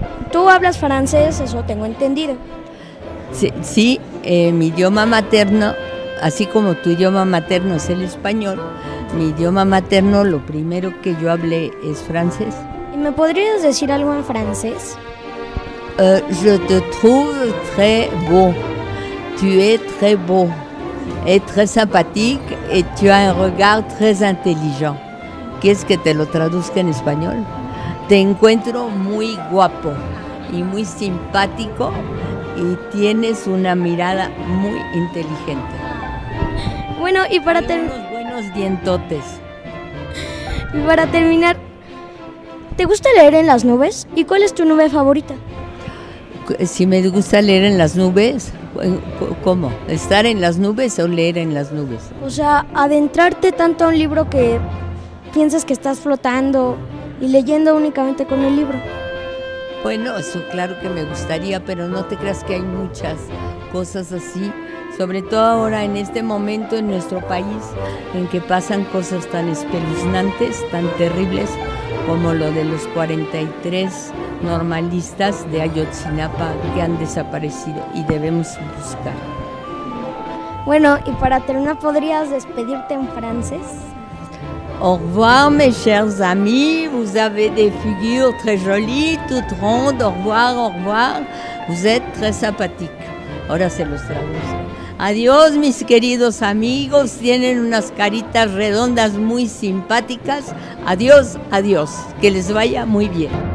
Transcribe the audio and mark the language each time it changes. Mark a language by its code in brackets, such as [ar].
[es] ¿Tú hablas francés? Eso tengo entendido. Sí, mi idioma materno, así como tu idioma materno es el español, mi idioma materno, lo primero que yo hablé es francés. ¿Y me podrías decir algo en francés? [fr] Je te trouve très beau. Tu es très beau et très sympathique et tu as un regard très intelligent. [es] ¿Quieres que te lo traduzca en español? Te encuentro muy guapo y muy simpático y tienes una mirada muy inteligente. Bueno, y para terminar... unos buenos dientotes. Y para terminar, ¿te gusta leer en las nubes? ¿Y cuál es tu nube favorita? Si me gusta leer en las nubes... ¿Cómo? ¿Estar en las nubes o leer en las nubes? O sea, adentrarte tanto a un libro que piensas que estás flotando y leyendo únicamente con el libro. Bueno, eso claro que me gustaría, pero no te creas que hay muchas cosas así, sobre todo ahora en este momento en nuestro país, en que pasan cosas tan espeluznantes, tan terribles, como lo de los 43 normalistas de Ayotzinapa que han desaparecido y debemos buscar. Bueno, y para terminar, ¿podrías despedirte en francés? [fr] Au revoir, mes chers amis, vous avez des figures très jolies, toutes rondes, au revoir, vous êtes très sympathique. [es] Ahora se los traduzco. Adiós, mis queridos amigos, tienen unas caritas redondas muy simpáticas. Adiós, adiós, que les vaya muy bien.